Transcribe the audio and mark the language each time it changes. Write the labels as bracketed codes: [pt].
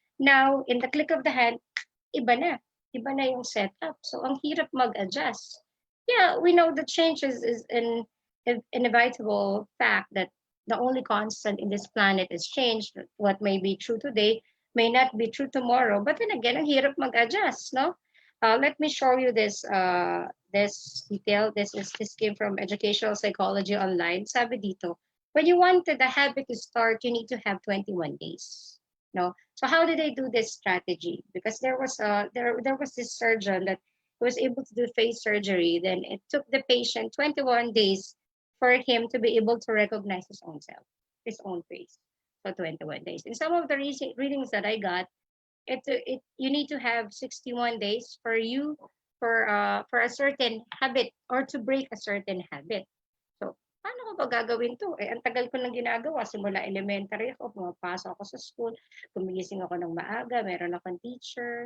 [en] Now, in the click of the hand, [tl] iba na. Iba na yung setup. So, ang hirap mag-adjust. [en] Yeah, we know the change is an inevitable fact that the only constant in this planet is change. What may be true today may not be true tomorrow. But then again, [tl] ang hirap mag-adjust, no? [en] Let me show you this detail. This came from Educational Psychology Online. [tl] Sabi dito, [en] when you wanted the habit to start, you need to have 21 days. No. So how did they do this strategy? Because there was this surgeon that was able to do face surgery. Then it took the patient 21 days for him to be able to recognize his own self, his own face. So 21 days. In some of the readings that I got, you need to have 61 days for a certain habit or to break a certain habit. [tl] So, paano ko ba gagawin to? Ang tagal ko nang ginagawa. Simula elementary ako, pumapasok ako sa school, gumigising ako ng maaga, meron akong teacher.